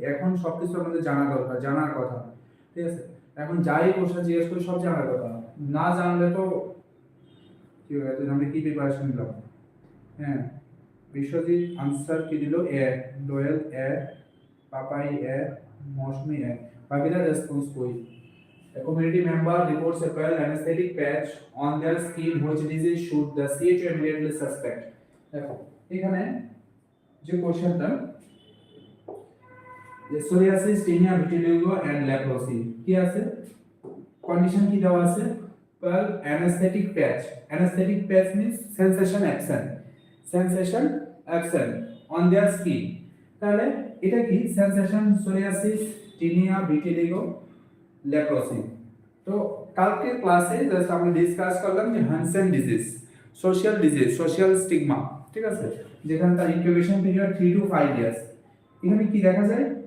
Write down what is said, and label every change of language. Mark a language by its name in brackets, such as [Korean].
[Bangla] এখন সব কিছু আমাদের জানা দরকার, জানার কথা, ঠিক আছে। এখন যাই কোশ্চেন জিজ্ঞেস করি সব জানার কথা, না জানলে তো কি হবে, আমরা কি প্রিপারেশন নিলাম? হ্যাঁ, বিশ্বজিৎ আনসার কি দিল? এ, দোয়েল এ, পাপাই এ, মৌসুমি এ, বাকিরা রেসপন্স কই? [English] A community member reports a pale anesthetic patch on their skin which disease should the CHO immediately suspect? [Bangla] দেখো এখানে যে কোশ্চেনটা, যে psoriasis, tinea, vitiligo and leprosy কি আছে, কন্ডিশন কি দেওয়া আছে? [English] pale anesthetic patch, anesthetic patch means sensation absent, sensation absent on their skin। [Bangla] তাহলে এটা কি? Sensation, psoriasis, tinea, vitiligo, leprosy. তো কালকে ক্লাসে জাস্ট আমরা ডিসকাস করলাম যে হানসেন ডিজিজ, সোশ্যাল স্টিগমা, ঠিক আছে, যেখানে তার ইনকিউবেশন পিরিয়ড 3 to 5 ইয়ার্স। এখানে কি দেখা যায়?